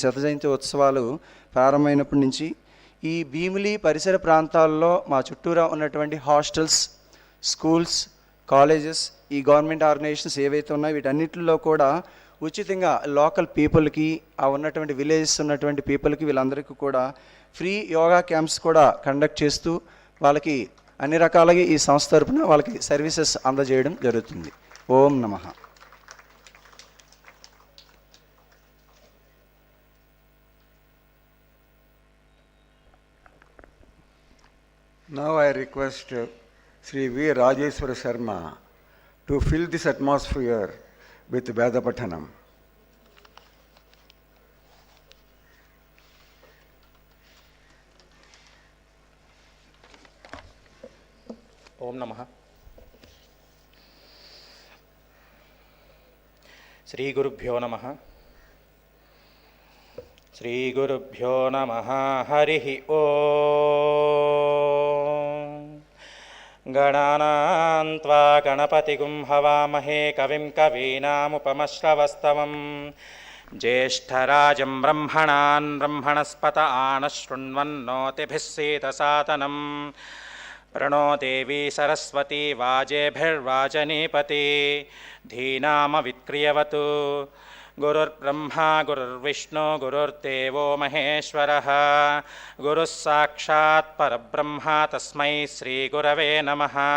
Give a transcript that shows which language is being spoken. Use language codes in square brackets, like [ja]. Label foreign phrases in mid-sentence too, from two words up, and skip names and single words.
[te] శత జయంతి ఉత్సవాలు ప్రారంభమైనప్పటి నుంచి ఈ భీమిలి పరిసర ప్రాంతాల్లో మా చుట్టూరా ఉన్నటువంటి [en] hostels, schools, colleges, [te] ఈ [en] government organisations [te] ఏవైతే ఉన్నాయో వీటన్నిటిలో కూడా ఉచితంగా [en] local people-కి, [te] ఆ ఉన్నటువంటి విలేజెస్ ఉన్నటువంటి పీపుల్కి వీళ్ళందరికీ కూడా [en] free yoga camps [te] కూడా కండక్ట్ చేస్తూ వాళ్ళకి అన్ని రకాలుగా ఈ సంస్థ తరపున వాళ్ళకి సర్వీసెస్ అందజేయడం జరుగుతుంది. [sa] ఓం నమః. [en] Now I request Sri V. Rajeshwara Sharma to fill this atmosphere with Veda Pathanam. [sa] ఓం నమః. శ్రీ గురుభ్యో నమః. శ్రీ గురుభ్యో నమః. హరి ఓం. గణానాం త్వా గణపతిగుం హవామహే కవిం కవీనాముపమశ్రవస్తవం జ్యేష్ఠరాజం బ్రహ్మణాన్ బ్రహ్మణస్పత ఆనశృణ్వన్నోతిభిः सीदसादनं प्रणो देवी सरस्वती वाजेभिर्वाजनीपति धीनामवित्क्रियवतु गुरुर्ब्रह्मा गुरुर्विष्णु गुरुर्देवो महेश्वरः गुरुः साक्षात् परब्रह्म तस्मै श्रीगुरवे नमः.